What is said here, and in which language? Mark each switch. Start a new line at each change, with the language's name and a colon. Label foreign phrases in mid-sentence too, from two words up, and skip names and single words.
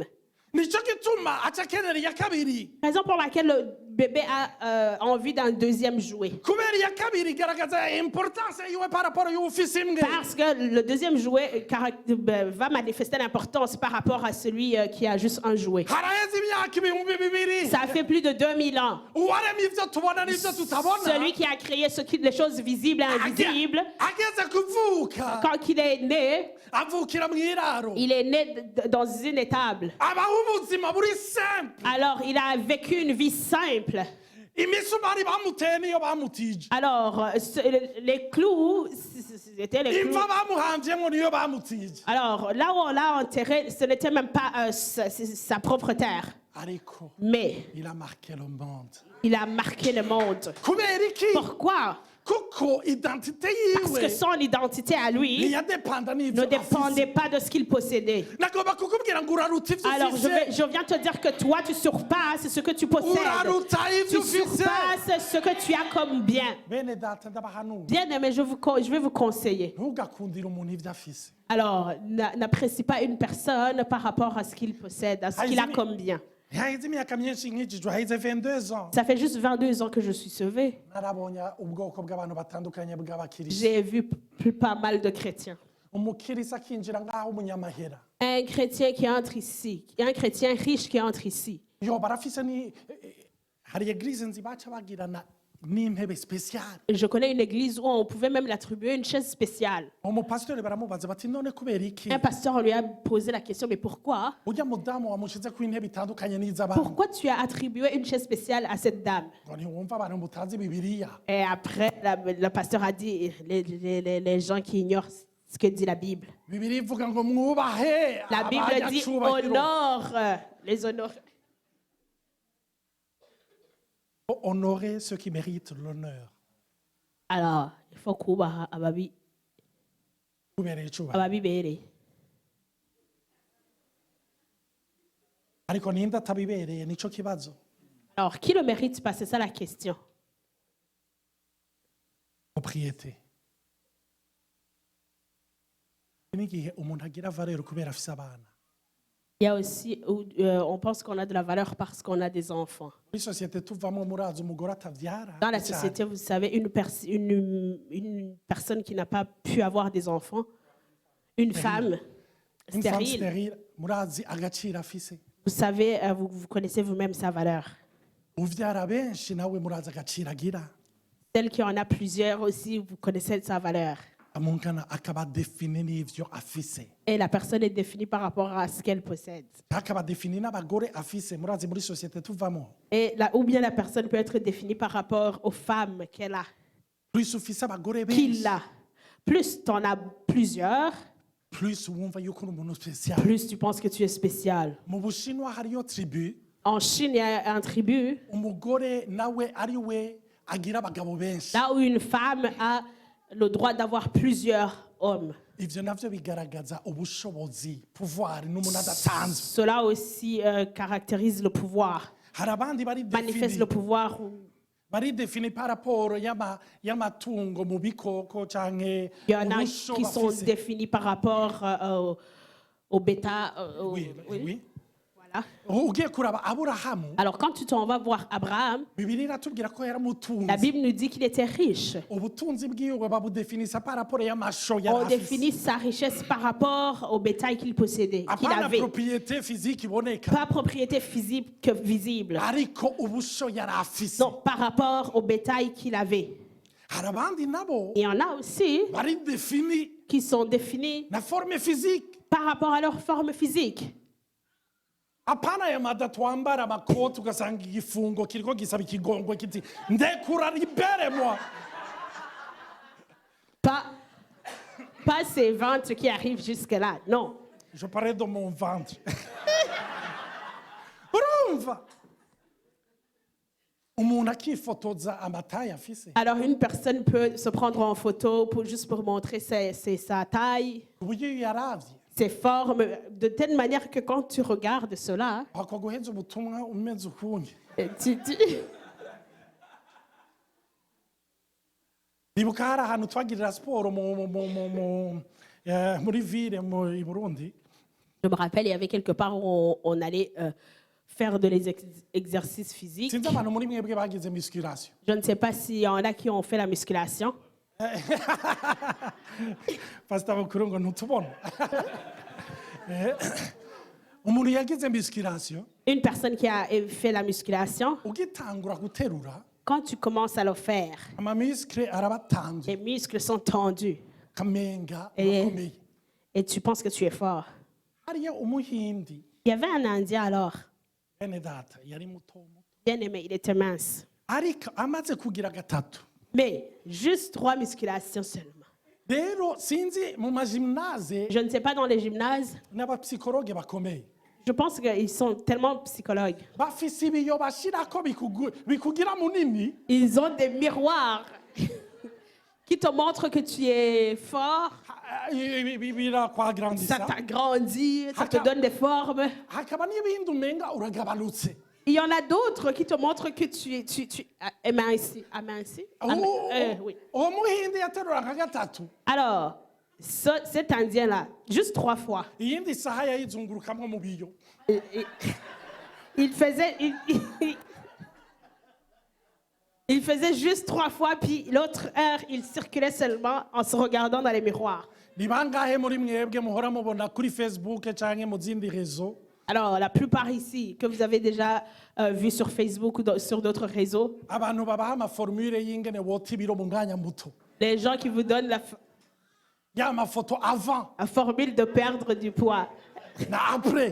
Rundi: nico gituma aca akenera iya kabiri,
French: Raison pour laquelle le bébé a envie d'un deuxième jouet.
Rundi: kubera iya kabiri igaragaza importance yiwe
French: par rapport
Rundi: y'ufise imwe.
French: Parce que le deuxième jouet va manifester l'importance par rapport à celui qui a juste un jouet.
Rundi: haraheze imyaka ibihumbi bibiri
French: Ça fait plus de 2000 ans.
Rundi: uwaremye ivyo tubona n'ivyo tutabona
French: Celui qui a créé les choses visibles et invisibles,
Rundi: ageze kuvuka
French: quand il est né,
Rundi: avukira mw'iraro
French: il est né dans une étable.
Rundi: abaho ubuzima buri simple.
French: Alors, il a vécu une vie simple.
Rundi: imisumari bamuteye niyo bamutije,
French: Alors, les clous, c'était les clous.
Rundi: imva bamuhamvyemwo niyo bamutije,
French: Alors, là où on l'a enterré, ce n'était même pas sa propre terre.
Rundi: ariko
French: Mais il a marqué le monde. il a marqué le monde.
Rundi: kubera iki?
French: Pourquoi?
Rundi: kuko identite
French: Parce que
Rundi: yiwe
French: son identité à lui
Rundi: ntiyadepanda
French: ne
Rundi: n'ivyo
French: dépendait
Rundi: afise.
French: pas de ce qu'il possédait.
Rundi: nagomba kukubwira ngo uraruta ivyo
French: Alors,
Rundi: ufise,
French: je viens te dire que toi, tu surpasses ce que tu possèdes.
Rundi: uraruta ivyo
French: Tu
Rundi: ufise.
French: surpasses ce que tu as comme bien.
Rundi: bene data ndabahanura
French: Bien aimé, je vais vous conseiller.
Rundi: ntugakundire umuntu ivyo afise.
French: Alors, n'apprécie pas une personne par rapport à ce qu'il possède, à ce qu'il a comme bien.
Rundi: haheze imyaka myinshi nkijijwe, haheze 22 ans
French: Ça fait juste 22 ans que je suis sauvée.
Rundi: narabonye ubwoko bw'abantu batandukanye bw'abakirisi.
French: J'ai vu pas mal de chrétiens.
Rundi: umukirisi akinjira nk'aho umunyamahera
French: Un chrétien qui entre ici, un chrétien riche qui entre ici.
Rundi: yo barafise ni hari eglise nzi baca bagirana n'intebe speciale.
French: Je connais une église où on pouvait même l'attribuer une chaise spéciale.
Rundi: umupasitori baramubaza bati none kubera iki
French: Un pasteur lui a posé la question, mais pourquoi?
Rundi: ujya mudamu wamushize ku intebe itandukanye n'iz'abandi
French: Pourquoi tu as attribué une chaise spéciale à cette dame?
Rundi: ngo ntiwumva abantu mutazi bibiliya.
French: Et après, le pasteur a dit, les gens qui ignorent ce que dit la Bible.
Rundi: bibiliya ivuga ngo mwubahe
French: La Bible dit,
Rundi: abanyacubahiro.
French: honore, les honore. Honorer ceux qui méritent l'honneur. Alors, il faut kubaha
Rundi: kubereye icubahiro. ababibereye. ariko ninde atabibereye nico kibazo.
French: Alors, qui le mérite pas? C'est ça la question. propriété.
Rundi: n'igihe umuntu agira valeur kubera afise abana.
French: Il y a aussi, on pense qu'on a de la valeur parce qu'on a des enfants.
Rundi: muri société tuvamo murazi umugore atavyara.
French: Dans la société, vous savez, une personne qui n'a pas pu avoir des enfants, une femme Une femme stérile,
Rundi: stérile murazi agaciro afise.
French: vous savez, vous connaissez vous-même sa valeur.
Rundi: uvyara benshi nawe murazi agaciro agira.
French: Celle qui en a plusieurs aussi, vous connaissez sa valeur.
Rundi: amungana akaba defini n'ivyo afise.
French: Et la personne est définie par rapport à ce qu'elle possède.
Rundi: akaba defini n'abagore afise murazi muri société tuvamo.
French: Et ou bien la personne peut être définie par rapport aux femmes qu'elle a,
Rundi: plus ufise abagore
French: qu'il
Rundi: benshi
French: a. Plus tu en as plusieurs,
Rundi: plus wumva yuko uri umuntu special.
French: plus tu penses que tu es spécial.
Rundi: Mu Bushinwa hariyo tribu
French: En Chine, il y a un tribu
Rundi: umugore nawe ari we agira abagabo benshi.
French: là où une femme a le droit d'avoir plusieurs hommes.
Rundi: Ivyo navyo bigaragaza ubushobozi, pouvoir n'umuntu adatanzwe.
French: Cela aussi caractérise le pouvoir,
Rundi: Hari abandi
French: manifeste le pouvoir.
Rundi: bari défini
French: par rapport
Rundi: y'amatungo mu bikoko canke
French: Il y en a
Rundi: ubusho
French: qui sont
Rundi: bafise.
French: définis par rapport au bêta. Oui, oui. Voilà.
Rundi: Ugiye kuraba Aburahamu,
French: Alors quand tu t'en vas voir Abraham,
Rundi: Bibiliya iratubwira ko
French: la
Rundi: yaramutunze.
French: Bible nous dit qu'il était riche.
Rundi: Ubutunzi bwiwe babudefinisa
French: par rapport
Rundi: y'amasho
French: On
Rundi: yari
French: définit
Rundi: afise.
French: sa richesse par rapport au bétail qu'il possédait, qu'il
Rundi: Apana
French: avait. propriété physique
Rundi: iboneka,
French: Pas propriété physique que visible.
Rundi: ariko ubusho yari afise.
French: Non, par rapport au bétail qu'il avait.
Rundi: Hari abandi nabo
French: Il y en a aussi
Rundi: bari défini
French: qui sont définis
Rundi: na
French: forme physique. par rapport à leur forme physique. Apana ya mada twambara amakoti ugasanga igifungo kiriko gisaba ikigongwe kiti ndekura libere moi. Pas ces ventres qui arrivent jusque-là. Non. Je parlais de mon ventre.
Rundi: Urumva? Umuntu akifotoza amataye afise.
French: Alors une personne peut se prendre en photo juste pour montrer sa taille,
Rundi: Uburyo yaravye.
French: ses formes, de telle manière que quand tu regardes cela,
Rundi: Akaguheza ubutumwa umeze ukunye.
French: tu-
Rundi: Ndibuka hari ahantu twagirira siporo muri ville i Burundi.
French: je me rappelle, il y avait quelque part où on allait faire de l'exercice physique.
Rundi: Sinzi abantu muri mwebwe bagize musculation.
French: Je ne sais pas s'il y en a qui ont fait la musculation.
Rundi: Pastor Bakuru ngo ntutubona. Umuntu yagize musculation,
French: Une personne qui a fait la musculation,
Rundi: ugitangura guterura,
French: quand tu commences à le faire,
Rundi: amamuscle arabatanze,
French: les muscles sont tendus
Rundi: kamenga
French: Et-
Rundi: urakomeye.
French: et tu penses que tu es fort.
Rundi: Hariya umuhindi,
French: Il y avait un Indien alors,
Rundi: bene data, yari muto muto.
French: bien aimé, il était mince.
Rundi: Ariko amaze kugira gatatu.
French: Mais juste 3 musculations seulement.
Rundi: Rero sinzi mu magymnase
French: Je ne sais pas dans les gymnases,
Rundi: n'abapsikologe bakomeye.
French: je pense qu'ils sont tellement psychologues.
Rundi: Bafise ibiyo bashirako bikugira munini.
French: Ils ont des miroirs qui te montrent que tu es fort, ça
Rundi: Birakwagrandiza.
French: t'agrandit, ça te donne des formes.
Rundi: Hakaba n'ibindi umenga uragabanutse.
French: Il y en a d'autres qui te montrent que tu es minci. Oui.
Rundi: Uwo muhindi yaterura nka gatatu.
French: Alors, cet Indien-là, juste 3 fois,
Rundi: Iyindi saha yayizungurukamwo mu biyo.
French: il faisait... Il faisait juste 3 fois, puis l'autre heure, il circulait seulement en se regardant dans les miroirs.
Rundi: Ni bangahe muri mwebwe muhora mubona kuri Facebook canke mu zindi réseaux?
French: Alors, la plupart ici, que vous avez déjà vu sur Facebook ou sur d'autres réseaux,
Rundi: Abantu babaha amaformule y'ingene wota ibiro mu mwanya muto.
French: les gens qui vous donnent
Rundi: Ya mafoto avant
French: la formule de perdre du poids,
Rundi: na après.